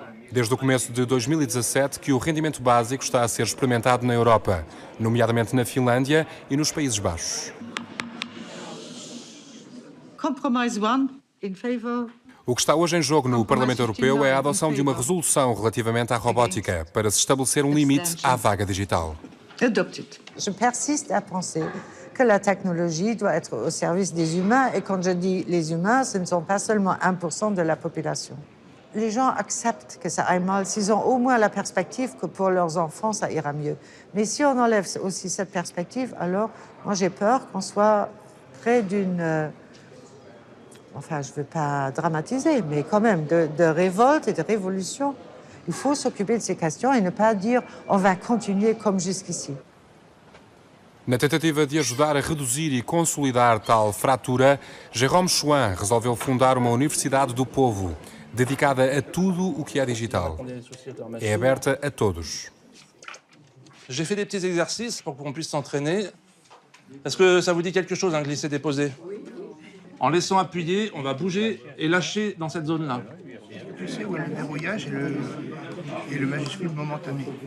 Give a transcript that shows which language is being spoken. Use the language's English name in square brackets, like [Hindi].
[Portuguese] Desde o começo de 2017 que o rendimento básico está a ser experimentado na Europa, nomeadamente na Finlândia e nos Países Baixos. [English] Compromise 1 in favor. [Portuguese] O que está hoje em jogo no Parlamento Europeu é a adoção de uma resolução relativamente à robótica para se estabelecer um limite à vaga digital. [English] Adopted. [French] Je persiste à penser que la technologie doit être au service des humains, et quand je dis les humains, ce ne sont pas seulement 1% de la population. Les gens acceptent que ça aille mal s'ils ont au moins la perspective que pour leurs enfants, ça ira mieux. Mais si on enlève aussi cette perspective, alors moi j'ai peur qu'on soit près d'une... Enfin, je ne veux pas dramatiser, mais quand même, de révolte et de révolution. Il faut s'occuper de ces questions et ne pas dire on va continuer comme jusqu'ici. [Portuguese] Na tentativa de ajudar a reduzir e consolidar tal fratura, Jérôme Chouin resolveu fundar uma Universidade do Povo, dedicada a tudo o que é digital. É aberta a todos. [French] J'ai fait des petits exercices pour qu'on puisse s'entraîner. Est-ce que ça vous dit quelque chose, glisser-déposer? En laissant appuyer, on va bouger et lâcher dans cette zone-là. Tu sais où est le verrouillage et le majuscule momentané?